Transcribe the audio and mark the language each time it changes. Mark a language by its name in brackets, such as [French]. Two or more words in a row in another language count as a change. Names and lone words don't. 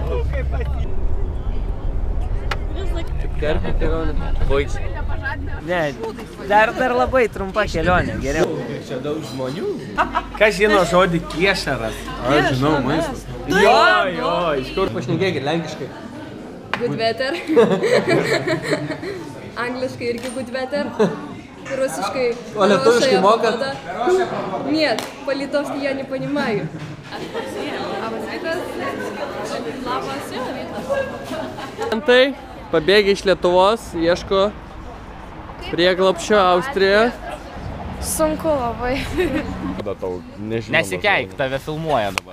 [Lithuanian] Kerpi kelionė. Puikiai. Ne, dar labai trumpa kelionė, geriau. Čia daug žmonių. Kas žino žodį kiešaras? Aš žinau, maistas. Jo, iš kur pašnekėkit lenkiškai. [English] Good weather. [Lithuanian] Angliškai irgi [English] good weather. [Lithuanian] Rusiškai. O lietuviškai mokat? [Russian] Нет, по-литовски я не понимаю. [Lithuanian] Labas rytas. Antai pabėgė iš Lietuvos, ieško prieglobsčio Austrijoje. Sunku labai. Kada tau nežinoma. Nesikeik, tave filmuoja dabar.